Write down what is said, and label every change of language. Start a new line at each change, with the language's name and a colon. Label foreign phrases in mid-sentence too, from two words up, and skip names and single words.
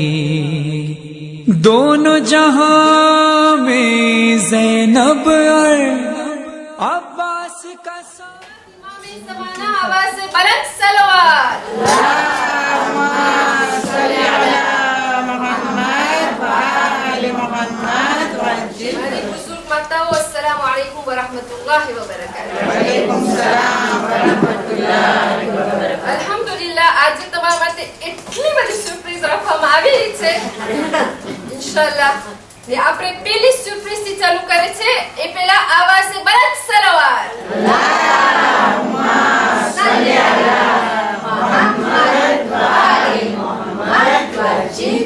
Urdu: دونوں جہاں میں زینب اور عباس کا امام زمانہ آواز سے بلند صلوات. ہمارے بزرگ ماتاؤں
Arabic: السلام علیکم ورحمۃ اللہ وبرکاتہ. الحمد لله
Gujarati: આજે તમારા માટે એટલી બધી સરપ્રાઈઝ રાખવામાં આવી છે
Arabic: إن شاء الله.
Gujarati: ને આપણે પહેલી સરપ્રાઈઝ થી ચાલુ કરે છે એ પહેલા
Urdu: آواز سے بلند صلوات.
Arabic: اللهم صل على محمد و آل محمد وجيب.